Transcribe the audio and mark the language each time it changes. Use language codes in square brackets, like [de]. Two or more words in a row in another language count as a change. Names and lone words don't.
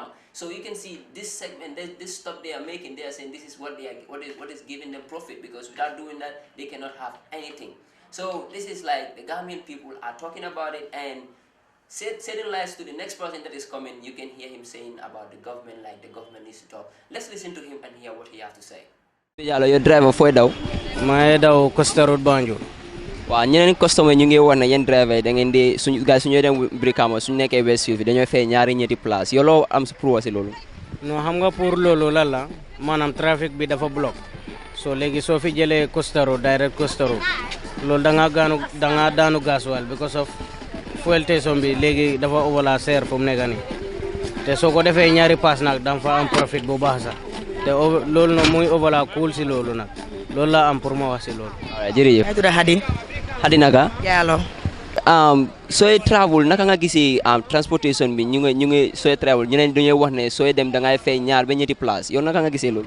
[en] So you can see this segment, this stop they are making, they are saying this is what is giving them profit, because without doing that, they cannot have anything. So this is like the Gambian people are talking about it, and setting lies to the next person that is coming. You can hear him saying about the government, like the government needs to talk. Let's listen to him and hear what he has to say. Your driver for daw. [wo] maa ngi daw Costa Road Banjul. waaw ñeneen customer ñu ngi wax ne yéen driver yi da ngeen di suñu gars suñu dem Brikama suñu nekkee Westfield dañoo fay ñaari ñetti place yow loo am si pour wasi loolu. non xam nga pour loolu lan la maanaam trafic bi dafa block so léegi soo fi jëlee costaro direct costaro loolu da nga daanu gasoil [en] because of fuel station [wo] bi léegi dafa overla seer fu mu nekk nii te soo ko defee ñaari pass nag da nga fa am profit bu baax sax te loolu nag muy overla cool si loolu nag loolu laa am pour ma wax si loolu. waaw jërëjëf. maa ngi tudd Hadi. Hadi naka. Diallo. sooy travel naka nga gisee transportation bi ñu ngi sooy travel ñeneen dañuy wax ne sooy dem da ngay fay ñaar ba ñetti place yow naka nga gisee loolu.